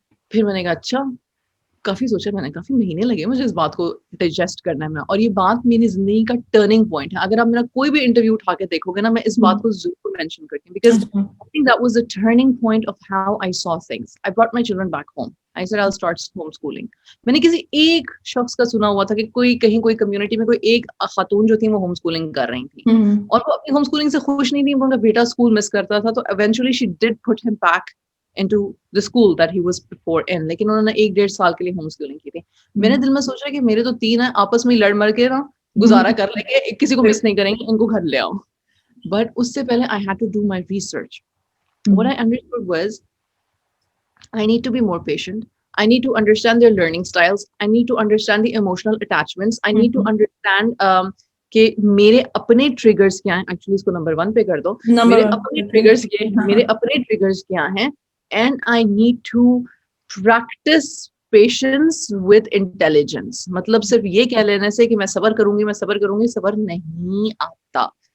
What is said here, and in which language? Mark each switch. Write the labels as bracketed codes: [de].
[ur] پھر میں نے کہا اچھا, کافی سوچا میں نے, کافی مہینے لگے مجھے اس بات کو ڈائجسٹ کرنے میں, اور یہ بات میری زندگی کا ٹرننگ پوائنٹ ہے. اگر آپ میرا کوئی بھی انٹرویو اٹھا کے دیکھو گے نا, میں اس بات کو ضرور مینشن کرتی ہوں, [en] because I think that was the turning point of how I saw things. I brought my children back home. I said I'll start homeschooling. [ur] میں نے کسی ایک شخص کا سنا ہوا تھا کہ کوئی کمیونٹی میں کوئی ایک خاتون جو تھی وہ ہوم اسکولنگ کر رہی تھی, اور وہ اپنی ہوم اسکولنگ سے خوش نہیں تھی, ان کا بیٹا اسکول مس کرتا تھا, تو [en] eventually she did put him back into the school that he was before in. [ur] لیکن انہوں نے 1.5 سال کے لیے ہوم اسکولنگ کی تھی. میں نے دل میں سوچا کہ میرے تو 3 ہیں, آپس میں لڑ مر کے نا گزارا کر لیں گے, کسی کو مس نہیں کریں گے, ان کو گھر لے آؤ. بٹ اس سے پہلے [en] I had to do my research. What I understood was I need to be more patient. I need to understand their learning styles. I need to understand the emotional attachments. I need to understand [ur] کہ میرے اپنے triggers کیا ہیں. Actually اس کو number 1 پہ کر دو, میرے اپنے ٹریگرز کیا ہیں, [en] And I need to practice patience with intelligence. [ur] مطلب صرف یہ کہہ لینے سے کہ میں صبر کروں گی, صبر نہیں آتا.